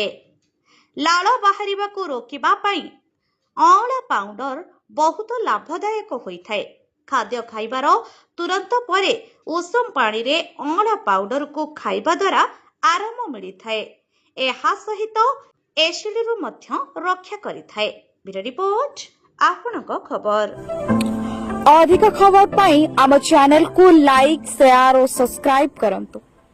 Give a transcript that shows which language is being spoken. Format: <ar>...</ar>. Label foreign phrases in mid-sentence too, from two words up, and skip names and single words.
<or>ଲାଳ ବାହାରିବାକୁ ରୋକିବା ପାଇଁ ଅଁଳା ପାଉଡର ବହୁତ ଲାଭଦାୟକ ହୋଇଥାଏ। ଖାଦ୍ୟ ଖାଇବାର ତୁରନ୍ତ ପରେ ଉଷୁମ ପାଣିରେ ଅଁଳା ପାଉଡରକୁ ଖାଇବା ଦ୍ୱାରା ଆରାମ ମିଳିଥାଏ। ଏହା ସହିତ ଏସିଡରୁ ମଧ୍ୟ ରକ୍ଷା କରିଥାଏ। ବ୍ୟୁରୋ ରିପୋର୍ଟ, ଆପଣଙ୍କ ଖବର। ଅଧିକ ଖବର ପାଇଁ ଆମ ଚ୍ୟାନେଲ କୁ ଲାଇକ, ସେୟାର ଆଉ ସବସ୍କ୍ରାଇବ କରନ୍ତୁ।</or>